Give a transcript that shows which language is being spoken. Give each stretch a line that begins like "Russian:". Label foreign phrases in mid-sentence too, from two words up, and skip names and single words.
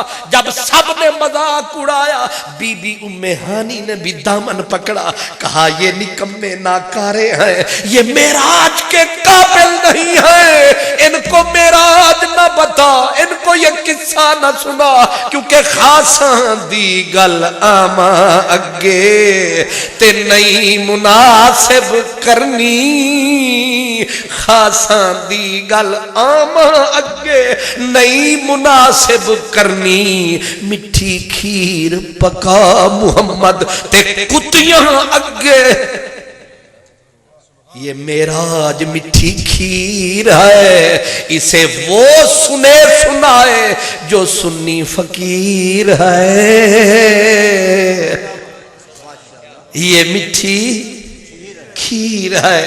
Urdu: جب سب نے مذاق اڑایا بی بی ام ہانی نے بھی دامن پکڑا، کہا یہ نکمے ناکارے ہیں، یہ معراج کے قابل نہیں ہیں، ان کو معراج نہ بتا، ان کو یہ قصہ نہ سنا، کیونکہ
Punjabi: خاصاں دی گل آما اگے تے نہیں مناسب کرنی. خاصاں دی گل آما اگے نہیں مناسب کرنی. مٹھی کھیر پکا محمد تے کتیاں اگے.
Urdu: یہ معراج مٹھی کھیر ہے، اسے وہ سنے سنائے جو سنی فقیر ہے. یہ مٹھی کھیر ہے.